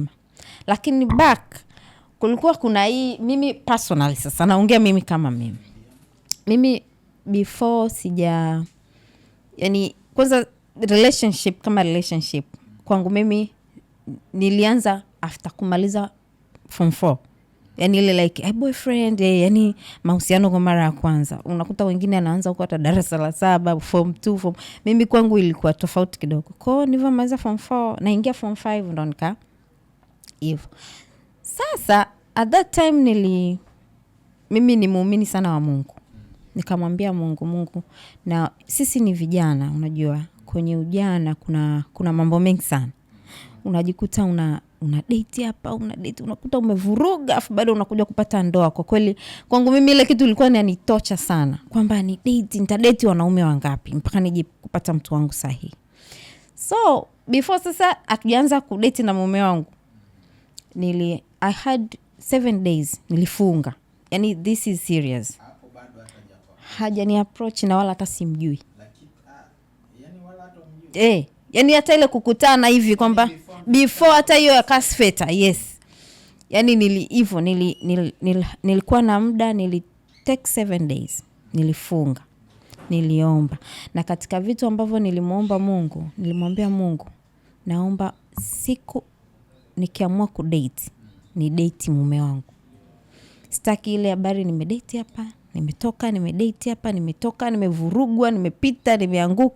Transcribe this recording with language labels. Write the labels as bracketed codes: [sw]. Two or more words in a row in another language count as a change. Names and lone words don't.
[sw] Lakini back kulikuwa kuna hii, mimi personally sasa naongea mimi kama mimi before yani kwanza relationship kwangu mimi nilianza after kumaliza form 4. Yani ile like boyfriend, yani mahusiano kwa mara ya kwanza. Unakuta wengine anaanza huko hata darasa la 7, form 2, mimi kwangu ilikuwa tofauti kidogo. Kwa hiyo nilipomaliza form 4 naingia form 5 ndo nika hivyo. Sasa [en] at that time [sw] mimi ni muumini sana wa Mungu. Nikamwambia Mungu, na sisi ni vijana, unajua kwenye ujana kuna mambo mengi sana. Unajikuta una date hapa, unakuta umevuruga afu bado unakuja kupata ndoa. Kwa kweli kwangu mimi ile kitu ilikuwa inanitocha sana kwamba nitadate wanaume wangapi mpaka nije kupata mtu wangu sahihi. [en] So before [sw] sasa akianza kudate na mume wangu [en] I had 7 days [sw] nilifunga. Yani [en] this is serious. [sw] Haja ni approach na wala hata simjui. Yani wala hata umjui. Yani hata ile kukutana hivi kwamba before hata hiyo ya Kasfeta, yes. Yani nilikuwa na muda, [en] take 7 days. [sw] Nilifunga. Niliomba. Na katika vitu ambavyo nilimwambia Mungu, naomba siku nikiamua kudate, ni date mume wangu. Sitaki ile habari nimedate hapa, nimetoka, nimedate hapa, nimetoka, nimevurugwa, nimepita, nimeanguka.